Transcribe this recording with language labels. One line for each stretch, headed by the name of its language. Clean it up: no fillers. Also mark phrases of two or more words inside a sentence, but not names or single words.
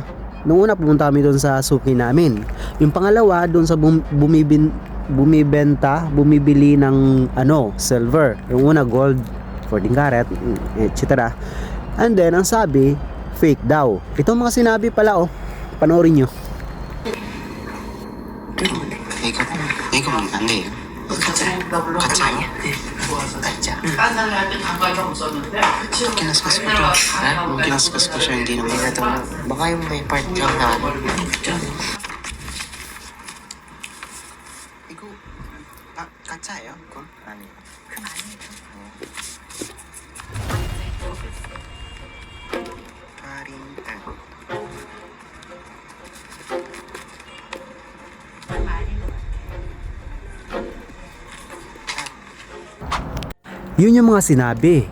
Filipino: Nung una pumunta kami doon sa suki namin. Yung pangalawa doon sa bumibili ng silver. Yung una gold, 14 karat, etc.
English: And then
Filipino: ang sabi, fake daw. Itong mga sinabi pala, panoorin nyo.
Korean: 이거 안 돼요. 가짜 아니야? 가짜.
Filipino: Kinaskas ko siya, hindi naman natawag. Baka yung may part lang na
Korean: 이거 가짜예요? 그건 아니에요. 그건 아니에요.
Filipino: Yun yung mga sinabi.